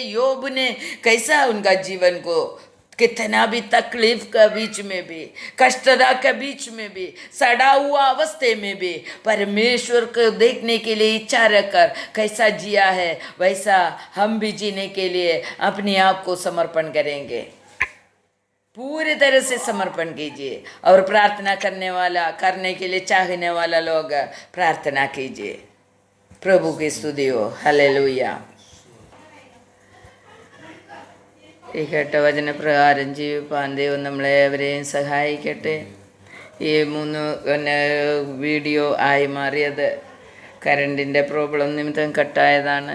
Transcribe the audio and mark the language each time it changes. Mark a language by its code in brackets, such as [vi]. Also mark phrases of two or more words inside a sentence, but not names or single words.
[hi] योब ने कैसा उनका जीवन को कितना भी तकलीफ का बीच में भी, कष्टता के बीच में भी, सड़ा हुआ अवस्थे में भी परमेश्वर को देखने के लिए इच्छा रखकर कैसा जिया है, वैसा हम भी जीने के लिए अपने आप को समर्पण करेंगे। पूरी तरह से समर्पण कीजिए और प्रार्थना करने के लिए चाहने वाला लोग प्रार्थना कीजिए। प्रभु की स्तुति हो. [ml] ഹല്ലേലൂയ. ഈ കേട്ട വചനപ്രകാരം ജീവിപ്പാൻ ദൈവം നമ്മളെ ഏവരെയും സഹായിക്കട്ടെ. ഈ 3 വീഡിയോ ആയി മാറിയത് [en] current problem [ml] നിമിത്തം കട്ടായതാണ്.